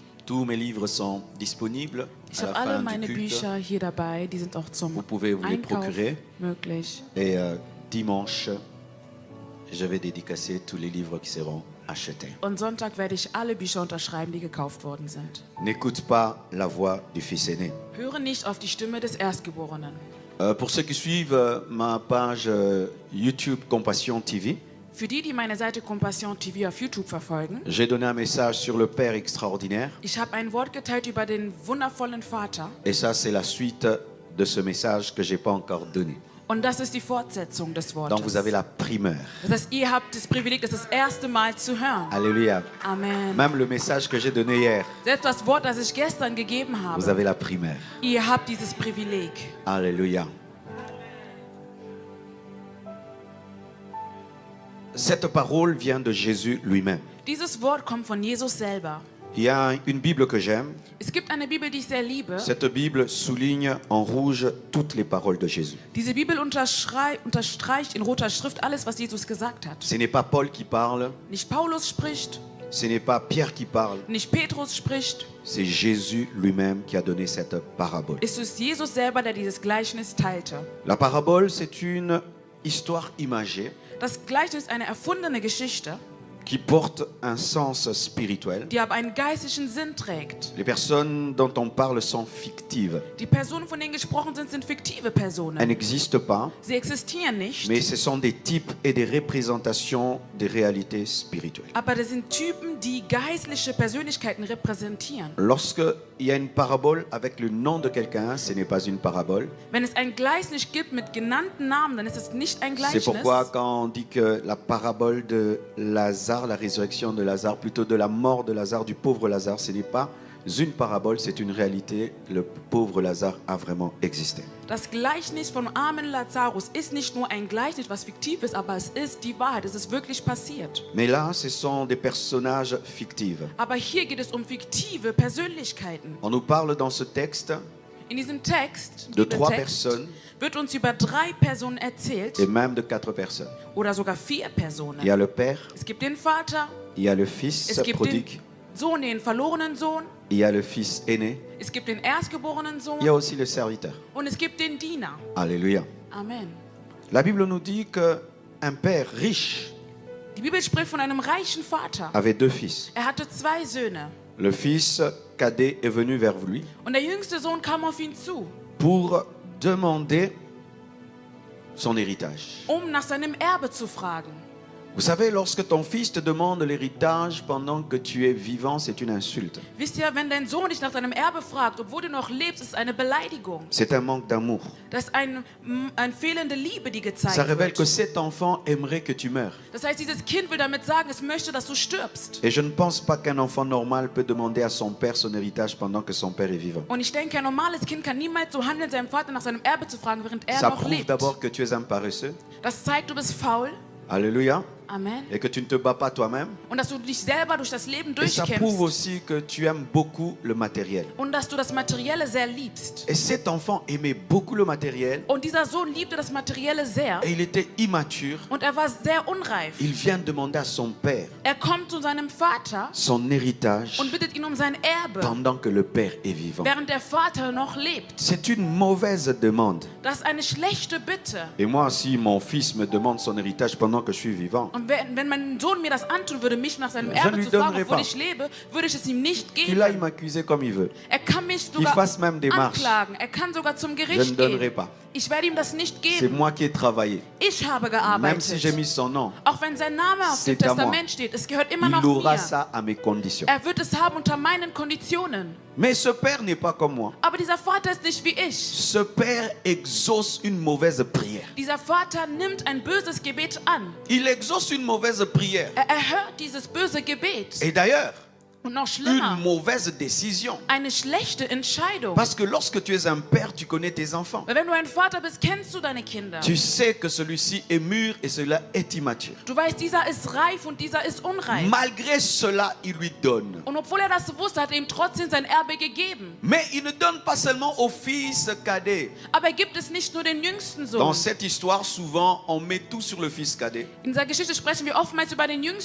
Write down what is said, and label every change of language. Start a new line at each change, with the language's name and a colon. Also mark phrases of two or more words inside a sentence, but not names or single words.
French: Tous mes livres sont disponibles
German: Ich
French: à la
German: habe alle
French: fin
German: meine
French: du culte.
German: Bücher hier dabei, die sind auch zum
French: Vous pouvez vous les
German: Einkauf
French: procurer.
German: möglich.
French: Et dimanche, je vais dédicacer tous les livres qui seront achetés.
German: Und Sonntag werde ich alle Bücher unterschreiben, die gekauft worden sind.
French: N'écoute pas la voix du fils aîné.
German: Höre nicht auf die Stimme des Erstgeborenen.
French: Pour ceux qui suivent ma page YouTube Compassion TV,
German: Für die, die meine Seite Compassion TV auf YouTube verfolgen,
French: j'ai donné un message sur le Père extraordinaire.
German: ich habe ein Wort geteilt über den wundervollen Vater.
French: Et ça, c'est la suite de ce message que je n'ai pas encore donné.
German: Und das ist die Fortsetzung des
French: Donc,
German: Wortes.
French: vous avez la primeur.
German: Das heißt, ihr habt das Privileg, das erste Mal zu hören.
French: Alléluia. Amen. Même le message que j'ai donné hier,
German: Selbst das Wort, das ich gestern gegeben
French: vous
German: habe,
French: avez la primeur.
German: ihr habt dieses Privileg.
French: Alléluia. Cette parole vient de Jésus lui-même.
German: Dieses Wort kommt von Jesus selber.
French: Il y a une Bible que j'aime.
German: Es gibt eine Bibel, die ich sehr liebe.
French: Cette Bible souligne en rouge toutes les paroles de Jésus.
German: Diese Bibel unterstreicht in roter Schrift alles, was Jesus gesagt hat.
French: Ce n'est pas Paul qui parle,
German: Nicht Paulus spricht,
French: ce n'est pas Pierre qui parle,
German: nicht Petrus spricht.
French: c'est Jésus lui-même qui a donné cette parabole.
German: Es ist Jesus selber, der dieses Gleichnis teilte.
French: La parabole, c'est une histoire imagée
German: Das Gleichnis ist eine erfundene Geschichte,
French: qui porte un sens spirituel.
German: die aber einen geistlichen Sinn trägt.
French: Les personnes dont on parle sont fictives.
German: Die Personen, von denen gesprochen sind fiktive
French: Elles
German: Personen.
French: n'existent pas,
German: Sie existieren nicht,
French: mais ce sont des types et des représentations des réalités spirituelles.
German: aber das sind Typen, die geistliche Persönlichkeiten repräsentieren.
French: Lorsqu'il y a une parabole avec le nom de quelqu'un, ce n'est pas une parabole.
German: Wenn es ein Gleichnis gibt mit genannten Namen, dann ist es nicht ein
French: C'est
German: Gleichnis.
French: pourquoi quand on dit que la parabole de Lazare, la résurrection de Lazare, plutôt de la mort de Lazare, du pauvre Lazare, ce n'est pas une parabole, c'est une réalité. Le pauvre Lazare a vraiment existé.
German: Das Gleichnis vom armen Lazarus ist nicht nur ein Gleichnis, was fiktiv ist, aber es ist die Wahrheit. Es ist wirklich passiert.
French: Mais là, ce sont des personnages fictifs.
German: Aber hier geht es um fiktive Persönlichkeiten.
French: On nous parle dans ce texte
German: In diesem Text,
French: de 3
German: Bibeltext,
French: personnes
German: wird uns über 3 Personen erzählt
French: et même de 4 personnes.
German: oder sogar 4 Personen.
French: Il y a le Père,
German: Es gibt den Vater,
French: il y a le Fils
German: es gibt
French: prodigue,
German: den Sohn, den verlorenen Sohn,
French: il y a le Fils aîné,
German: es gibt den erstgeborenen
French: il y a
German: Sohn
French: aussi le serviteur.
German: und es gibt den Diener.
French: Alléluia. Amen. La Bible nous dit qu'un père riche
German: Die Bibel spricht von einem reichen Vater.
French: avait 2 fils.
German: Er hatte 2 Söhne
French: Le fils cadet est venu vers lui
German: und der jüngste Sohn kam auf ihn zu,
French: pour demander son héritage.
German: nach seinem Erbe zu fragen.
French: Vous savez, lorsque ton fils te demande l'héritage pendant que tu es vivant, c'est une insulte.
German: Wisst ihr, wenn dein Sohn dich nach deinem Erbe fragt, obwohl du noch lebst, ist es eine Beleidigung.
French: C'est un manque d'amour.
German: Das ist eine fehlende Liebe, die gezeigt
French: Ça révèle que
German: wird.
French: cet enfant aimerait que tu meurs.
German: Das heißt, dieses Kind will damit sagen, es möchte, dass du stirbst.
French: Et je ne pense pas qu'un enfant normal peut demander à son père son héritage pendant que son père est vivant.
German: Und ich denke, ein normales Kind kann niemals so handeln, seinem Vater nach seinem Erbe zu fragen, während er
French: Ça
German: noch
French: prouve
German: lebt.
French: d'abord que tu es un paresseux.
German: Das zeigt, du bist faul.
French: Alléluia. Amen. Et que tu ne te bats pas toi-même.
German: Und dass du dich selber durch das Leben
French: Et ça prouve
German: durchkämpfst.
French: aussi que tu aimes beaucoup le matériel.
German: Und dass du das Materielle sehr liebst.
French: Et cet enfant aimait beaucoup le matériel
German: Und dieser Sohn liebte das Materielle sehr.
French: et il était immature.
German: Und er war sehr unreif.
French: Il vient demander à son père
German: Er kommt zu seinem Vater
French: son héritage
German: und bittet ihn um sein Erbe,
French: pendant que le père est vivant.
German: während der Vater noch lebt.
French: C'est une mauvaise demande.
German: Das ist eine schlechte Bitte.
French: Et moi, si mon fils me demande son héritage pendant que je suis vivant,
German: Und wenn mein Sohn mir das antun würde, mich nach seinem
French: Je
German: Erbe
French: lui
German: zu fragen,
French: donnerai
German: obwohl
French: pas.
German: ich lebe, würde ich es ihm nicht
French: qu'il aille
German: geben.
French: m'accuser comme il veut.
German: Er kann mich
French: Qu'il
German: sogar
French: fasse même des marches.
German: anklagen. Er kann sogar zum
French: Je ne
German: Gericht
French: donnerai
German: gehen.
French: pas.
German: Ich werde ihm das nicht
French: C'est
German: geben.
French: moi qui ai travaillé.
German: Ich habe
French: Même si j'ai
German: gearbeitet.
French: mis son nom,
German: Auch wenn sein Name auf dem
French: C'est à moi.
German: Testament steht, es gehört immer
French: il
German: noch
French: aura
German: mir.
French: ça à mes conditions.
German: Er wird es haben unter meinen Konditionen.
French: Mais ce père n'est pas comme moi.
German: Aber dieser Vater ist nicht wie ich.
French: Ce père exauce une mauvaise prière.
German: Dieser Vater nimmt ein böses Gebet an.
French: Il exauce une mauvaise prière.
German: Er erhört dieses böse Gebet.
French: Et d'ailleurs,
German: Und noch schlimmer,
French: une mauvaise décision.
German: eine schlechte Entscheidung.
French: Parce que lorsque tu es un père, tu connais tes enfants.
German: Weil wenn du ein Vater bist, kennst du deine Kinder.
French: Tu sais que celui-ci est mûr et celui-là est immature.
German: Du weißt, dieser ist reif und dieser ist unreif.
French: Malgré cela, il lui donne.
German: Und obwohl er das wusste, hat er ihm trotzdem sein Erbe gegeben.
French: Mais il ne donne pas seulement au fils cadet.
German: Aber er gibt es nicht nur den jüngsten
French: Dans
German: Sohn.
French: cette histoire, souvent, on met tout sur le fils cadet.
German: In dieser Geschichte sprechen wir oftmals über den jüngsten Sohn,